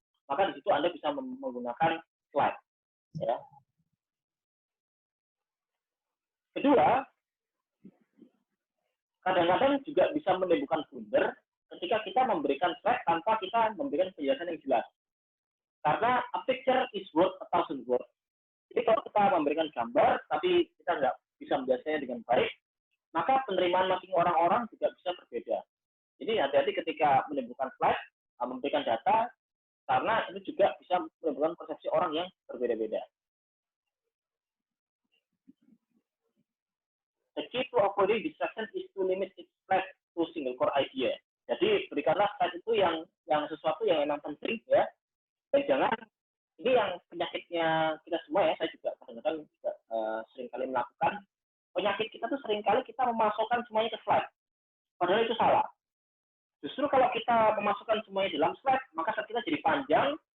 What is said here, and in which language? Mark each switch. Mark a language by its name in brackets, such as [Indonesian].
[Indonesian] Maka di situ Anda bisa menggunakan slide. Ya. Kedua, kadang-kadang juga bisa menimbulkan blunder ketika kita memberikan slide tanpa kita memberikan penjelasan yang jelas. Karena [English] a picture is worth a thousand words. [Indonesian] Jadi kalau kita memberikan gambar, tapi kita nggak bisa menjelaskannya dengan baik, maka penerimaan masing orang-orang juga bisa berbeda. Jadi hati-hati ketika menimbulkan slide, memberikan data, karena itu juga bisa menimbulkan persepsi orang yang berbeda-beda. [English] The key to avoiding distraction is to limit its slide to single core idea. [Indonesian] Jadi berikanlah slide itu yang sesuatu yang memang penting ya. Dan jangan, ini yang penyakitnya kita semua ya, saya juga kadang-kadang juga seringkali melakukan. Penyakit kita tuh seringkali kita memasukkan semuanya ke slide. Padahal itu salah. Justru kalau kita memasukkan semuanya dalam slide, maka slide kita jadi panjang.